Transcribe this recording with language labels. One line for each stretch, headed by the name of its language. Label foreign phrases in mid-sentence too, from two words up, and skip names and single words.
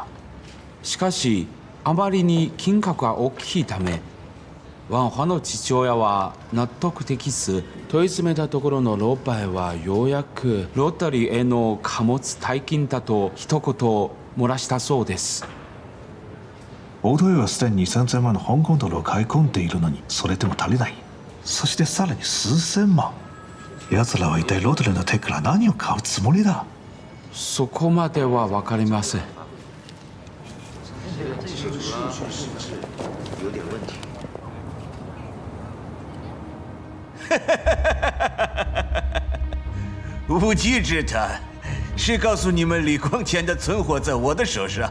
Japanese: しかしあまりに金額が大きいためワンファの父親は納得できず問い詰めたところのロバイはようやくロータリーへの貨物代金だと一言漏らしたそうです。大豊はすでに2000万の香港ドルを買い込んでいるのにそれでも足りない。そしてさらに数千万。奴らは一体ロータリーの手から何を買うつもりだ？そこまでは分かりません。
Chinese: 有点问题。无稽之谈，谁告诉你们李光前的存货在我的手上？